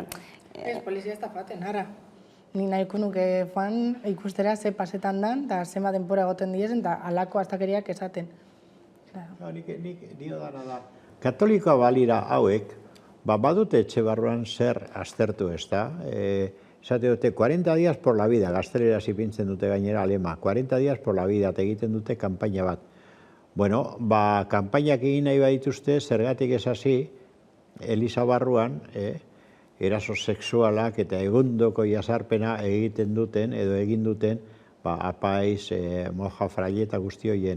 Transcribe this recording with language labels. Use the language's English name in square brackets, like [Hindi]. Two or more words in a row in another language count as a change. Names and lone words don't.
[Basque] Ez, polizia ez da faten, ara. Ni nahiko nuke joan ikustera ze pasetan dan, eta zema denpora egoten diezen, eta alako astakeriak esaten. Nik dio dana da. Katolikoa balira hauek, badute etxe barruan zer aztertu, ez da? Esate dute, [Spanish] 40 días por la vida, [Basque] gaztelera zipintzen dute gainera alema, [Spanish] 40 días por la vida, [Basque] egiten dute kanpaina bat. Bueno, kanpainak egin nahi badituzte, zergatik ez hasi, Eliza barruan, eraso sexualak eta egundoko jazarpena egiten duten, edo egin duten, apaiz, moja fraile eta guzti horien.